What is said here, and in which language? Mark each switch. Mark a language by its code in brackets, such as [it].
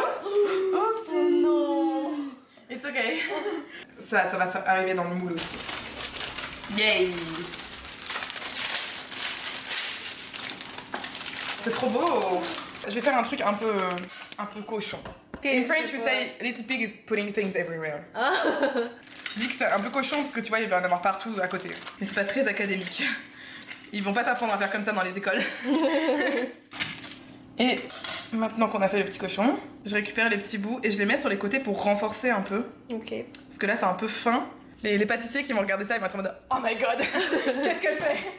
[fr] Oups. Oh non! [en] It's okay. [fr] Ça va arriver dans le moule aussi. Yay! C'est trop beau! Je vais faire un truc un peu cochon. [en] In French, we say little pig is putting things everywhere. [fr] Je dis que c'est un peu cochon parce que tu vois, il va en avoir partout à côté. Mais c'est pas très académique. Ils vont pas t'apprendre à faire comme ça dans les écoles. Et maintenant qu'on a fait le petit cochon, je récupère les petits bouts et je les mets sur les côtés pour renforcer un peu. Ok. Parce que là, c'est un peu fin. Les pâtissiers qui vont regarder ça, ils vont être en mode [en] oh my god, [fr] qu'est-ce qu'elle fait?